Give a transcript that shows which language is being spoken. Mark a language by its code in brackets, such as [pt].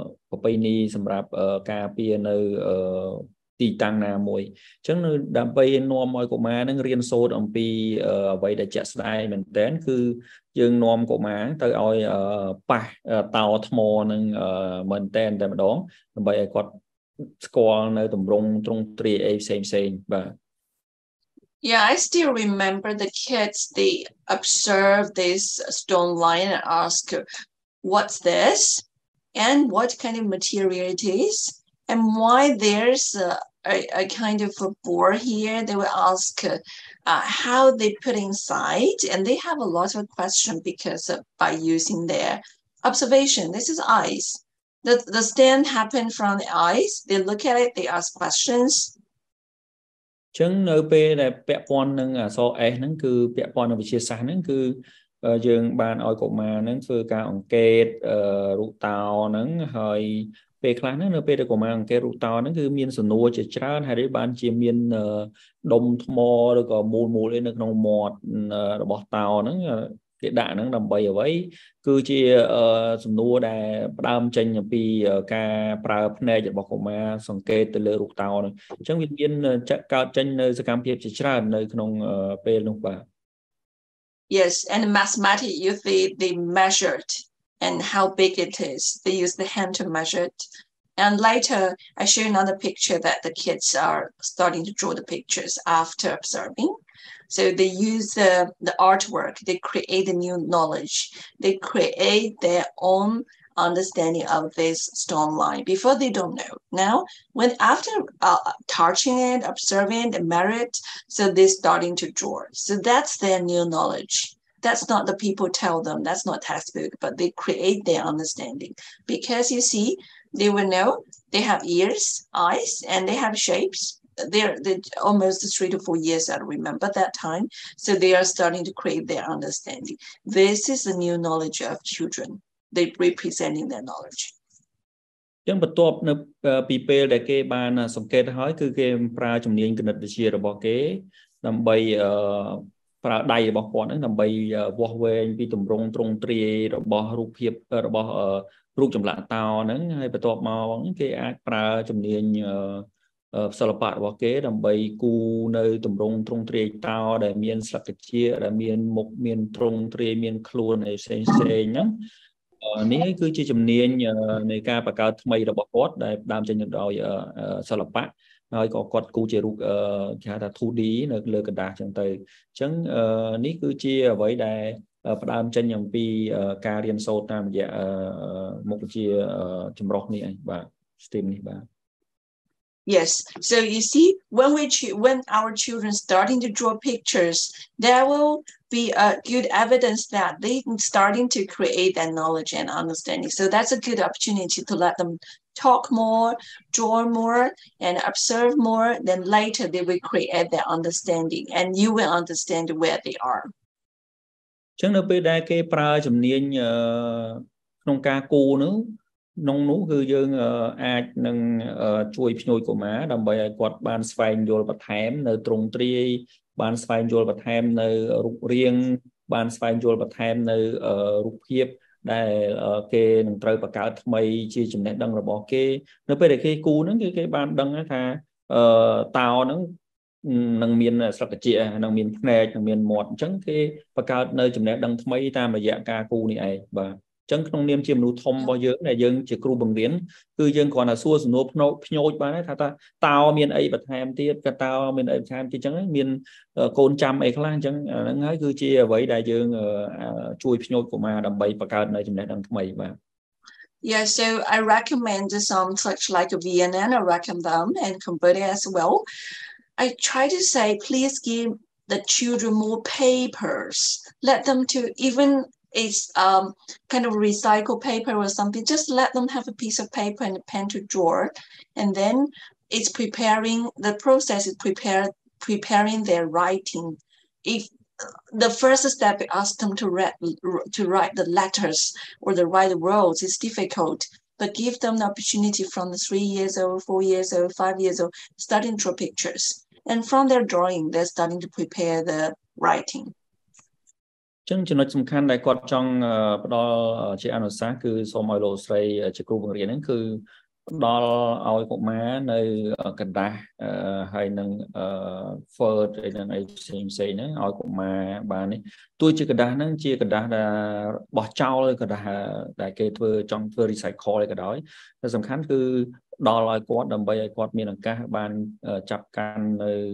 [km] ប្រពៃណីសម្រាប់ការពារនៅទីតាំងណាមួយអញ្ចឹងដើម្បីនាំឲ្យកុមារនឹងរៀនសូត្រអំពីអ្វីដែលជាក់ស្ដែងមែនទែនគឺយើងនាំកុមារទៅឲ្យប៉ះតោថ្មនឹងមែនទែនតែម្ដងដើម្បីឲ្យគាត់ស្គាល់នៅទម្រង់ទ្រង់ទ្រាយអីផ្សេងៗបាទ [en] Yeah, I still remember the kids, they observe this stone line and ask, what's this? And what kind of material it is? And why there's a kind of a board here, they will ask how they put inside, and they have a lot of questions because by using their observation. This is eyes. The stand happen from the eyes. They look at it, they ask questions. [km] ចឹងនៅពេលដែលពាក់ព័ន្ធនឹងអក្សរ S ហ្នឹងគឺពាក់ព័ន្ធនឹងវិទ្យាសាស្ត្រហ្នឹងគឺយើងបានឲ្យកុមារហ្នឹងធ្វើការអង្កេតរូបតោហ្នឹងហើយពេលខ្លះហ្នឹងនៅពេលដែលកុមារអង្កេតរូបតោហ្នឹងគឺមានសំណួរជាច្រើនហើយបានជាមាន ដុំថ្មឬក៏មូលអីនៅក្នុងមាត់របស់តោហ្នឹងគេដាក់ហ្នឹងដើម្បីអ្វីគឺជាសំណួរដែលផ្ដើមចេញអំពីការប្រើភ្នែករបស់កុមារសង្កេតទៅលើរូបតោហ្នឹងអញ្ចឹងវាមានកើតចេញនៅសកម្មភាពជាច្រើននៅក្នុងពេលនោះបាទ [en] Yes, and mathematics they measured and how big it is. They use the hand to measure it. And later, I show another picture that the kids are starting to draw the pictures after observing. So they use the artwork, they create a new knowledge. They create their own understanding of this stone line. Before they don't know. Now, when after touching it, observing it, merit, so they're starting to draw. So that's their new knowledge. That's not the people tell them, that's not textbook, but they create their understanding. Because you see, they will know they have ears, eyes, and they have shapes. They're almost 3 to 4 years, I remember that time. So they are starting to create their understanding. This is the new knowledge of children. They're representing their knowledge. [km] ចឹងបន្ទាប់នៅពីពេលដែលគេបានសង្កេតហើយគឺគេប្រើជំនាញគណិតវិទ្យារបស់គេដើម្បី ប្រើដៃរបស់គាត់ហ្នឹងដើម្បីវាស់វែងពីទម្រង់ទ្រង់ទ្រាយរបស់រូបភាពរបស់រូបចម្លាក់តោហ្នឹងហើយបន្ទាប់មកគេអាចប្រើជំនាញ សិល្បៈរបស់គេដើម្បីគូនៅទម្រង់ទ្រង់ទ្រាយតោដែលមានស្លឹកត្រចៀកដែលមានមុខមានទ្រង់ទ្រាយមានខ្លួនអីផ្សេងៗហ្នឹងនេះគឺជាជំនាញនៃការបង្កើតថ្មីរបស់គាត់ដែលផ្ដើមចេញដោយសិល្បៈហើយក៏គាត់គូជារូបគេហៅថា 2D នៅលើกระดาษចឹងទៅអញ្ចឹងនេះគឺជាអ្វីដែលផ្ដើមចេញអំពីការរៀនសូត្រតាមរយៈមុខវិជ្ជាចម្រុះនេះឯងបាទ STEM នេះបាទ [en] Yes, so you see, when our children starting to draw pictures, there will be a good evidence that they starting to create that knowledge and understanding. So that's a good opportunity to let them talk more, draw more, and observe more. Then later they will create their understanding, and you will understand where they are. [km] ចឹងនៅពេលដែលគេប្រើជំនាញក្នុងការគូនោះគឺយើងអាចនឹងជួយភ្ញួយកុមារដើម្បីឲ្យគាត់បានស្វែងយល់បន្ថែមនៅទ្រង់ទ្រាយបានស្វែងយល់បន្ថែមនៅរូបរាងបានស្វែងយល់បន្ថែមនៅរូបភាពដែលគេនឹងត្រូវបង្កើតថ្មីជាចំណេះដឹងរបស់គេនៅពេលដែលគេគូហ្នឹងគឺគេបានដឹងថា តោហ្នឹងនឹងមានស្លឹកត្រចៀកនឹងមានភ្នែកនឹងមានមាត់អញ្ចឹងគេបង្កើតនៅចំណេះដឹងថ្មីតាមរយៈការគូនេះឯងបាទអញ្ចឹងក្នុងនាមជាមនុស្សធំរបស់យើងដែលយើងជាគ្រូបង្រៀនគឺយើងគ្រាន់តែសួរសំណួរភ្ញោចបានថាតើមានអីបន្ថែមទៀតក៏តើមានអីបន្ថែមទៀតអញ្ចឹងមានកូនចាំអីខ្លះអញ្ចឹងហ្នឹងហើយគឺជាអ្វីដែលយើងជួយភ្ញោចកុមារដើម្បីបង្កើតនៅចំណេះដឹងថ្មីបាទ [en] Yeah, so I recommend some such like Vietnam, I recommend them and Cambodia as well. I try to say, please give the children more papers. Let them to even it's kind of recycled paper or something. Just let them have a piece of paper and a pen to draw, and then it's preparing. The process is preparing their writing. If the first step is ask them to write the letters or to write the words is difficult, but give them the opportunity from the 3 years old, 4 years old, 5 years old, starting to draw pictures. And from their drawing, they're starting to prepare the writing. [km] ចឹងចំណុចសំខាន់ដែលគាត់ចង់ផ្ដល់ជាអនុសាសន៍គឺសូមឲ្យលោកស្រីជាគ្រូបង្រៀនហ្នឹងគឺផ្ដល់ឲ្យកុមារនៅกระดาษហើយនឹង Word អីហ្នឹងអីផ្សេងៗហ្នឹងឲ្យកុមារបាននេះទោះជាกระดาษហ្នឹងជាกระดาษដែលបោះចោលឬกระดาษដែលគេចង់ធ្វើ recycle អីក៏ដោយតែសំខាន់គឺដល់ឲ្យគាត់ដើម្បីឲ្យគាត់មានឱកាសបានចាប់កាន់នៅ